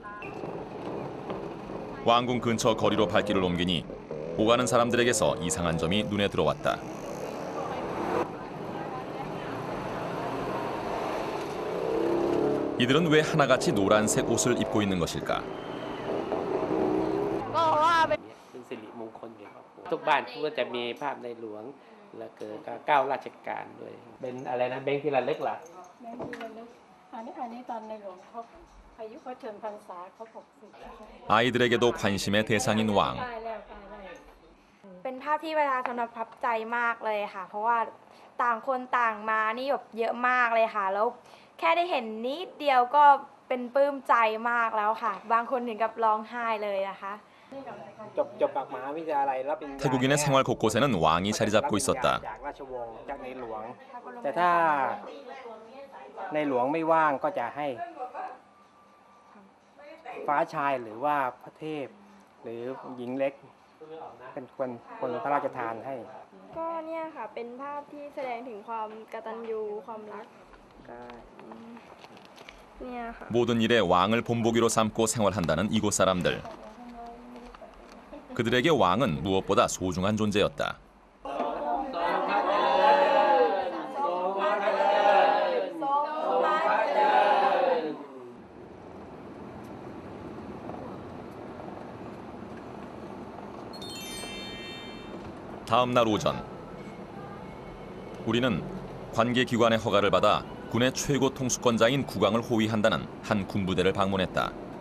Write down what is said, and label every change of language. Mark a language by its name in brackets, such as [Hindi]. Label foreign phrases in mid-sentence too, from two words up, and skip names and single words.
[Korean] 왕궁 근처 거리로 발길을 옮기니 오가는 사람들에게서 이상한 점이 눈에 들어왔다. 이들은 왜 하나같이 노란색 옷을 입고 있는 것일까? [Thai] เป็นสิริมงคลแก่ครอบครัวทุกบ้านก็จะมีภาพในหลวงแล้วก็9ราชการด้วยเป็นอะไรนะแบงค์ที่ระลึกล่ะ แบงค์ที่ระลึกอันนี้ตอนในหลวงเขาอายุเขาเชิญพรรษาเขา60 [Korean] 아이들에게도 관심의 대상인 왕. [Thai] เป็นภาพที่ประชาชนประทับใจมากเลยค่ะ เพราะว่าต่างคนต่างมานี่แบบเยอะมากเลยค่ะ แล้วแค่ได้เห็นนิดเดียวก็เป็นปลื้มใจมากแล้วค่ะ บางคนถึงกับร้องไห้เลยนะคะ จบจากมหาวิทยาลัยแล้วเป็น [Korean] 태국인의 생활 곳곳에는 왕이 자리 잡고 있었다. [Thai] จากราชวงศ์จากในหลวง แต่ถ้าในหลวงไม่ว่างก็จะให้ฟ้าชายหรือว่าพระเทพหรือหญิงเล็กเป็นคนพระราชทานให้ ก็เนี่ยค่ะเป็นภาพที่แสดงถึงความกตัญญูความรัก เนี่ยค่ะ [Korean] 모든 일에 왕을 본보기로 삼고 생활한다는 이곳 사람들. 그들에게 왕은 무엇보다 소중한 존재였다. 다음 날 오전, 우리는 관계기관의 허가를 받아 군의 최고 통수권자인 국왕을 호위한다는 한 군부대를 방문했다.